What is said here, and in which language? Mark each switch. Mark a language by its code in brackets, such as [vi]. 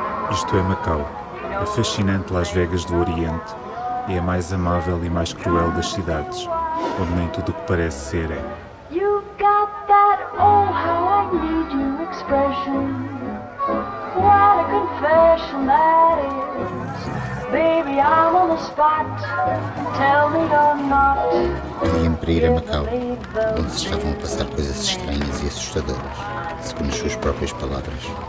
[pt] Isto é Macau, a fascinante Las Vegas do Oriente, é a mais amável e mais cruel das cidades, onde nem tudo o que parece ser é. [en] You got that oh how I need you expression. What a confession that is. Baby, I'm on the spot. Tell me you're not. [pt] Queria-me para ir a Macau, onde se estavam a passar coisas estranhas e assustadoras, segundo as suas próprias palavras.